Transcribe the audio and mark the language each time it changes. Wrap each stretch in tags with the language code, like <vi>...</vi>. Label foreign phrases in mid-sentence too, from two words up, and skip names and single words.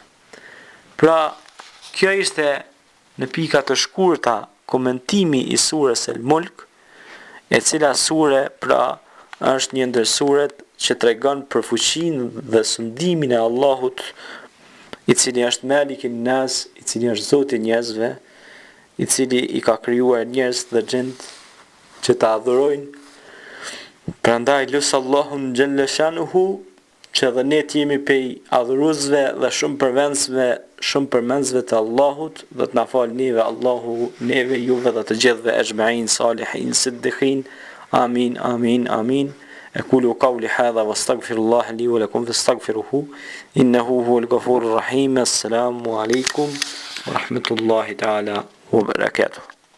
<sq>Pra, kjo ishte në pika të shkurta komentimi i surës El-Mulk, e cila sure pra është një ndër suret që tregon për fuqinë dhe sundimin e Allahut, i cili është</sq> <ar>ملك الناس,</ar> <sq>i cili është Zoti i njerëzve, i cili i ka krijuar njerëz dhe gjend që ta adhurojnë. Prandaj lusë Allahun</sq> <ar>جل شأنه</ar> <sq>që dhe ne t'jemi pej adhuruesve dhe shumë përmendësve të Allahut, dhe të na falë neve Allahu, neve juve dhe të gjithëve</sq> <ar>أجمعين صالحين صديقين.</ar> <sq>Amin, amin, amin.</sq> <ar>أقول قولي هذا واستغفر الله لي ولكم فاستغفروه إنه هو الغفور الرحيم. السلام عليكم ورحمة الله تعالى وبركاته.</ar>